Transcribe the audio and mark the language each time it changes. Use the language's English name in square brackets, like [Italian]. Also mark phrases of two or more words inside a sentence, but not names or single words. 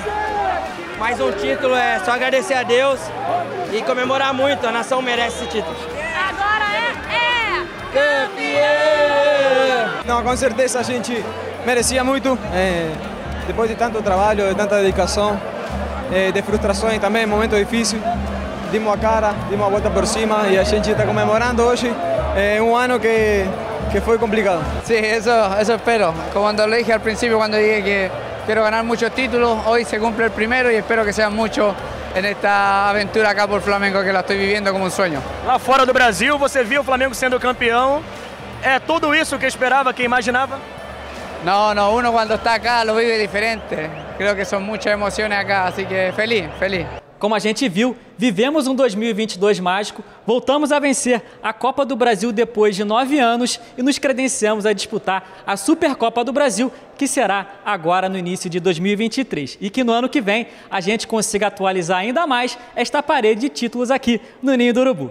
[Portuguese] Mais um título, é só agradecer a Deus e comemorar muito, a nação merece esse título. Agora é campeão! Não, com certeza a gente merecia muito, depois de tanto trabalho, de tanta dedicação, de frustrações também, momento difícil. dimos a cara, dimos a volta por cima e a gente está comemorando hoje. É ano que foi complicado. [Spanish] Sí, eso espero. Como lo dije al principio cuando dije que quiero ganar muchos títulos, hoy se cumple el primero y espero que sean muchos en esta aventura acá por Flamengo, que la estoy viviendo como un sueño. [Portuguese] Lá fora do Brasil, você viu o Flamengo sendo campeão. É tudo isso que esperava, que imaginava? [Spanish] No, uno cuando está acá lo vive diferente. Creo que son muchas emociones acá, así que feliz. [Portuguese] Como a gente viu, vivemos um 2022 mágico, voltamos a vencer a Copa do Brasil depois de 9 anos e nos credenciamos a disputar a Supercopa do Brasil, que será agora no início de 2023. E que no ano que vem a gente consiga atualizar ainda mais esta parede de títulos aqui no Ninho do Urubu.